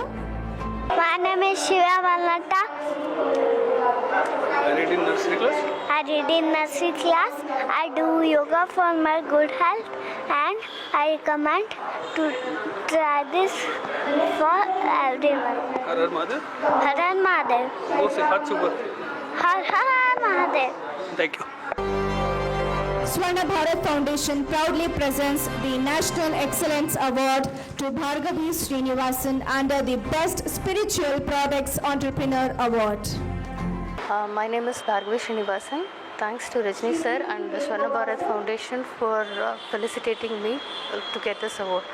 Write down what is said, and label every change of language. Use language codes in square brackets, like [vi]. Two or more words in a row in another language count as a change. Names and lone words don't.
[en] My name is Shivya Valnata. I read in nursery class. I do yoga for my good health, and I recommend to try this for everyone. [hi] हर हर महादेव. हर हर महादेव. [en] Oh, say Har Super. [hi] हर हर महादेव. [en] Thank you. Swarna Bharat Foundation proudly presents the National Excellence Award to Bhargavi Srinivasan under the Best Spiritual Products Entrepreneur Award. My name is Bhargavi Srinivasan. Thanks to Rajni sir and the Swarna Bharat Foundation for felicitating me to get this award.